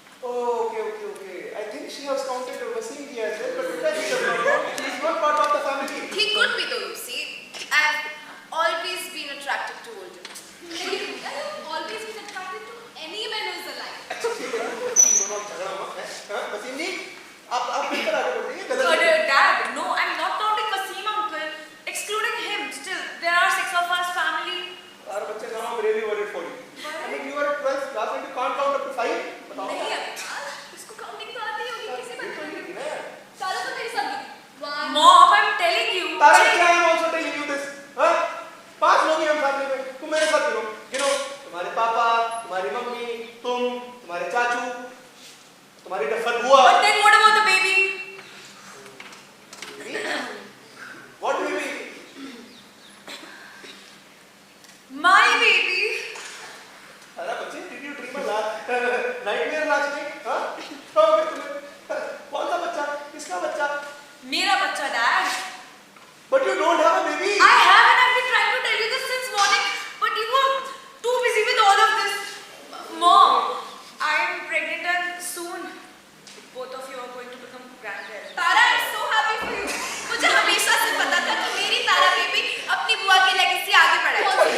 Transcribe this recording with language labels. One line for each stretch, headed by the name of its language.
English: Okay. I think she has counted Wasim ji as well, but बेटा, she is not part of the family. He could be though, you see. I've always been attracted to older men. You've always been attracted to any man who's alive.
Hindi: अच्छा ठीक है, तुम दोनों झगड़ा मत है, हाँ? वसीम जी, आप मिलकर आगे बढ़ रही हैं, गलत
English: Dad, no, I'm not counting Wasim uncle. Excluding him, still, there are 6 of us family.
Hindi: यार बच्चे,
English: now I'm really worried for you. I mean, you are at 12th class and you can't count up to 5.
Hindi: बताओ। नहीं अविनाश, इसको counting तो आती होगी, कैसे बताएंगे? है। चलो तो मेरे साथ भी। 1
English: Mom, I'm telling you. Tara, I am also telling you this.
Hindi: हाँ? 5 लोग ही हम फैमिली में, तुम मेरे साथ गिनो, तुम्हारे पापा, तुम्हारी मम्मी, तुम, तुम्हारे चाचू, तुम्हारी डफर बुआ।
English: But then what about the baby? What do you mean? My baby.
Hindi: अरे बच्चे,
English: did you dream a nightmare last night?
Hindi: हाँ? क्या हो गया तुम्हें? कौन सा बच्चा? किसका बच्चा? मेरा बच्चा, Dad.
English: But you don't have a baby. I have and I've been trying to tell you this since morning, but you were too busy with all of this. Mom, I'm pregnant and soon both of you are going to become grandparents. Tara, I'm so happy for you.
Hindi: मुझे हमेशा से पता था कि मेरी तारा baby अपनी बुआ की लेगेसी आगे बढ़ाएगी.